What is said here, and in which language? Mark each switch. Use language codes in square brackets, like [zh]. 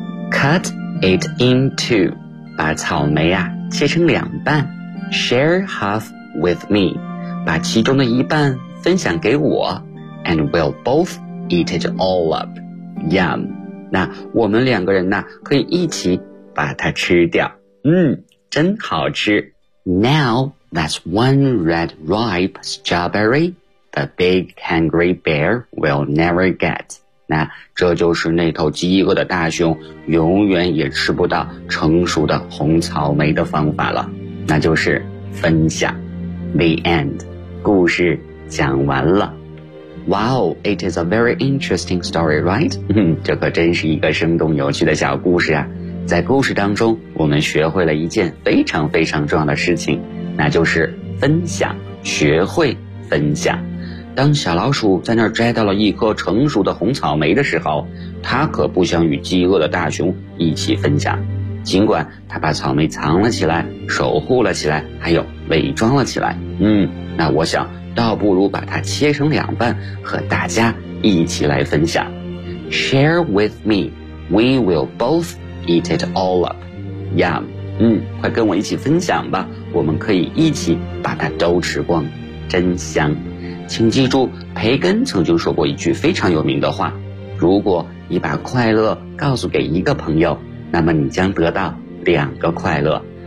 [en] Cut it in two, [zh] 把草莓啊切成两半。 [en] Share half with me, [zh] 把其中的一半分享给我 [en] and we'll both eat it all up. Yum. [zh] 那我们两个人呢可以一起把它吃掉。真好吃。 [en] Now, that's one red ripe strawberry the big hungry bear will never get. [zh] 那这就是那头饥饿的大熊永远也吃不到成熟的红草莓的方法了。那就是分享。 [en] The end. [zh] 故事讲完了。 [en] Wow, it is a very interesting story, right? [zh] 这可真是一个生动有趣的小故事啊。在故事当中，我们学会了一件非常非常重要的事情，那就是分享，学会分享。当小老鼠在那儿摘到了一颗成熟的红草莓的时候，它可不想与饥饿的大熊一起分享。尽管它把草莓藏了起来，守护了起来，还有伪装了起来。那我想倒不如把它切成两半和大家一起来分享。 [en] Share with me, we will both eat it all up. Yum. [zh] 快跟我一起分享吧，我们可以一起把它都吃光，真香。请记住，培根曾经说过一句非常有名的话，如果你把快乐告诉给一个朋友，那么你将得到两个快乐。